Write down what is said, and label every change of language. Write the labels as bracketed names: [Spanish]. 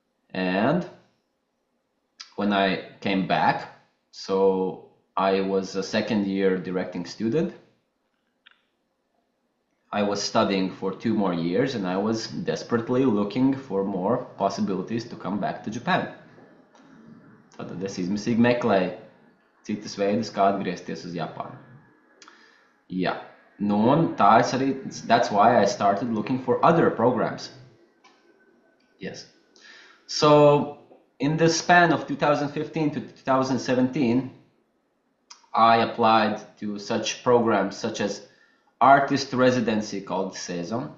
[English] And when I came back, so I was a second-year directing student. I was studying for 2 more years and I was desperately looking for more possibilities to come back to Japan. [Latvian] Tātad es izmisīgi meklēju citas veidus, kā atgriezties uz Japānu. [English] Yeah. [Latvian] Nu, un tā es arī, [English] that's why I started looking for other programs. Yes. So, in the span of 2015 to 2017, I applied to such programs such as artist residency called Saison.